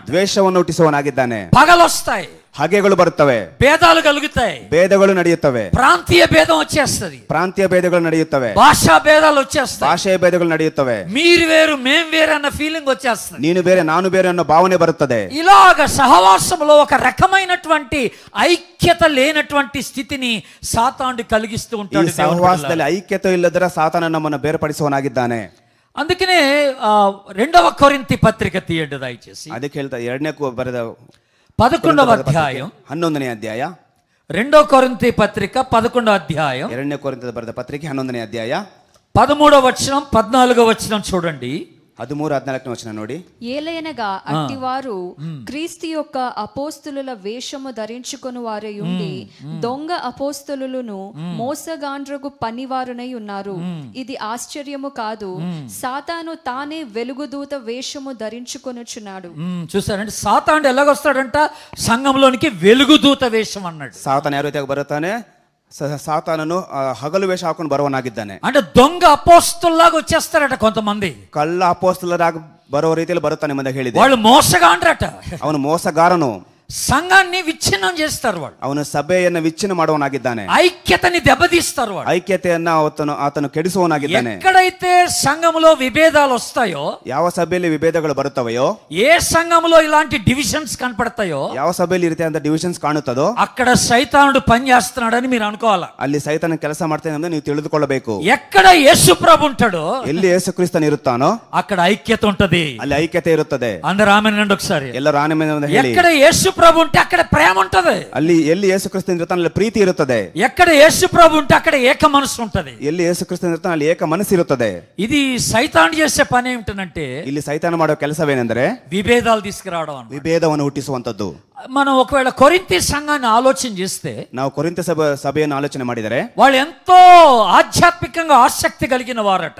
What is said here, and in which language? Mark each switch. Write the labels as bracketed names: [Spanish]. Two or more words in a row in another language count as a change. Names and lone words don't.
[Kannada] ದ್ವೇಷವನ್ನು ಹುಟ್ಟಿಸುವವನಾಗಿದ್ದಾನೆ. [Telugu] పగలొస్తాయి, [Kannada] ಹಗೆಗಳು ಬರುತ್ತವೆ, [Telugu] భేదాలు కలుగుతాయి, [Kannada] ಭೇದಗಳು ನಡೆಯುತ್ತವೆ, [Telugu] ప్రాంతీయ భేదం వచ్చేస్తది, [Kannada] ಪ್ರಾಂತೀಯ ಭೇದಗಳು ನಡೆಯುತ್ತವೆ, [Telugu] భాషా భేదాలు వచ్చేస్తాయి, [Kannada] ಭಾಷೆಯ ಭೇದಗಳು ನಡೆಯುತ್ತವೆ, [Telugu] మీరు వేరు మేం వేరు అన్న ఫీలింగ్ వచ్చేస్తుంది, [Kannada] ನೀನು ಬೇರೆ ನಾನು ಬೇರೆ ಅನ್ನೋ ಭಾವನೆ ಬರುತ್ತದೆ. [Telugu] ఇలాగ సహవాసంలో ఒక రకమైనటువంటి ఐక్యత లేనటువంటి స్థితిని సాతానుడు కలిగిస్తూ [Kannada] ಈ [Telugu] ఉంటాడు. [Kannada] ಸಹವಾಸದಲ್ಲಿ ಐಕ್ಯತೆ ಇಲ್ಲದರ ಸಾತಾನ ನಮ್ಮನ್ನು ಬೇರ್ಪಡಿಸುವವನಾಗಿದ್ದಾನೆ. [Telugu] అందుకనే 2వ కొరింథీ పత్రిక తీయండి దయచేసి. [Kannada] ಅದಕ್ಕೆ ಹೇಳ್ತಾ ಎರಡನೇ ಬರೆದ [Telugu] 11వ అధ్యాయం [Kannada] 11ನೇ ಅಧ್ಯಾಯ, [Telugu] 2వ కొరింథీ పత్రిక 11వ అధ్యాయం, [Kannada] ಎರಡನೇ ಕೊರಿಂಥದ ಬರೆದ ಪತ್ರಿಕೆ 11ನೇ ಅಧ್ಯಾಯ [Telugu] 13వ వచనం 14వ వచనం చూడండి. [Kannada] 13-14 ವಚನ ನೋಡಿ. [Telugu] ఏలయనగా అట్టివారు క్రీస్తు యొక్క అపోస్తులుల వేషము ధరించుకొని వారై ఉండి దొంగ అపోస్తులును మోసగాండ్రగు పనివారునై ఉన్నారు. ఇది ఆశ్చర్యము కాదు, సాతాను తానే వెలుగుదూత వేషము ధరించుకొనుచున్నాడు. చూసారండి, సాతానుడు ఎలాగొస్తాడంట? సంఘంలోనికి వెలుగుదూత వేషం అన్నాడు. [Kannada] ಸಾತಾನ ಯಾವ ರೀತಿಯಾಗಿ ಬರುತ್ತಾನೆ? ಸಾತಾನನು ಹಗಲು ವೇಷ ಹಾಕೊಂಡು ಬರುವನಾಗಿದ್ದಾನೆ. [Telugu] అంటే దొంగ అపోస్తుల్లాగా వచ్చేస్తారట కొంతమంది. [Kannada] ಕಳ್ಳ ಅಪೊಸ್ತಲರಾಗಿ ಬರುವ ರೀತಿಯಲ್ಲಿ ಬರುತ್ತಾನೆ ಎಂಬುದಾಗಿ ಹೇಳಿದೆ. [Telugu] వాళ్ళు మోసగాండ్రట, [Kannada] ಅವನು ಮೋಸಗಾರನು, [Telugu] సంఘాన్ని విచ్ఛిన్నం చేస్తారు వాళ్ళు, [Kannada] ಅವನು ಸಭೆಯನ್ನು ವಿಚ್ಛಿನ್ನ ಮಾಡುವನಾಗಿದ್ದಾನೆ, [Telugu] ఐక్యతని దెబ్బతీస్తారు వాళ్ళు, [Kannada] ಐಕ್ಯತೆಯನ್ನ ಆತನು ಕೆಡಿಸುವವನಾಗಿದ್ದಾನೆ. [Telugu] ఎక్కడైతే సంఘములో విభేదాలు వస్తాయో, [Kannada] ಯಾವ ಸಭೆಯಲ್ಲಿ ವಿಭೇದಗಳು ಬರುತ್ತವೆಯೋ, [Telugu] ఏ సంఘములో ఇలాంటి డివిజన్స్ కనపడతాయో, [Kannada] ಯಾವ ಸಭೆಯಲ್ಲಿ ಈ ರೀತಿಯಾದ ಡಿವಿಷನ್ಸ್ ಕಾಣುತ್ತದೋ [Telugu] అక్కడ సైతానుడు పని చేస్తున్నాడని మీరు అనుకోవాలా. [Kannada] ಅಲ್ಲಿ ಸೈತಾನ ಕೆಲಸ ಮಾಡ್ತಾನೆ ಎಂದು ನೀವು ತಿಳಿದುಕೊಳ್ಳಬೇಕು. [Telugu] ఎక్కడ యేసు ప్రభు ఉంటాడో, [Kannada] ಎಲ್ಲಿ ಯೇಸು ಕ್ರಿಸ್ತನು ಇರುತ್ತಾನೋ [Telugu] అక్కడ ఐక్యత ఉంటది, [Kannada] ಅಲ್ಲಿ ಐಕ್ಯತೆ ಇರುತ್ತದೆ. [Telugu] అందరూ ఆమేన్ ఒకసారి. [Kannada] ಎಲ್ಲರೂ ಆಮೆನ್ ಎಂದು ಹೇಳಿ. [Telugu] ఎక్కడ యేసు ప్రభు ఉంటే అక్కడ ప్రేమ ఉంటది, [Kannada] ಅಲ್ಲಿ ಎಲ್ಲಿ ಯೇಸು ಕ್ರಿಸ್ತನು ಇರುತ್ತಾನೆ ಅಲ್ಲಿ ಪ್ರೀತಿ ಇರುತ್ತದೆ. [Telugu] ఎక్కడ యేసు ప్రభు ఉంటే అక్కడ ఏక మనసు ఉంటది. [Kannada] ಎಲ್ಲಿ ಯೇಸು ಕ್ರಿಸ್ತನು ಇರುತ್ತಾನೆ ಅಲ್ಲಿ ಏಕ ಮನಸ್ಸಿರುತ್ತದೆ. [Telugu] ఇది సైతాను చేసే పని ఏమిటనంటే, [Kannada] ಇಲ್ಲಿ ಸೈತಾನ ಮಾಡುವ ಕೆಲಸವೇನೆಂದರೆ [Telugu] విభేదాలు తీసుకురావడం అన్నమాట. [Kannada] ವಿಭೇದವನ್ನು ಹುಟ್ಟಿಸುವಂತದ್ದು. [Telugu] మనం ఒకవేళ కొరింథీ సంఘాన్ని ఆలోచన చేస్తే, [Kannada] ನಾವು ಕೊರಿಂಥ ಸಭೆಯನ್ನು ಆಲೋಚನೆ ಮಾಡಿದರೆ [Telugu] వాళ్ళు ఎంతో ఆధ్యాత్మికంగా ఆసక్తి కలిగిన వారట.